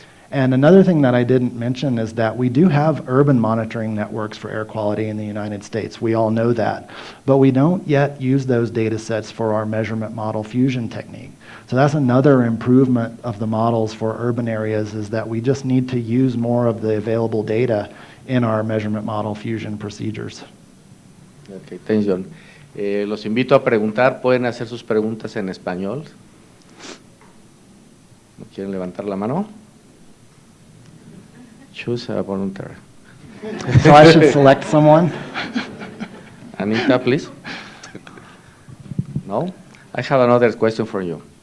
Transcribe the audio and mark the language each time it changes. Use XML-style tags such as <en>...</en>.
<en>And another thing that I didn't mention is that we do have urban monitoring networks for air quality in the United States. We all know that. But we don't yet use those data sets for our measurement model fusion technique. So that's another improvement of the models for urban areas, is that we just need to use more of the available data in our measurement model fusion procedures. Okay, thanks, John.</en> <es>Los invito a preguntar, pueden hacer sus preguntas en español. ¿No quieren levantar la mano?</es> <en>Choose a volunteer. So I should select someone? Anita, please. No? I have another question for you.</en>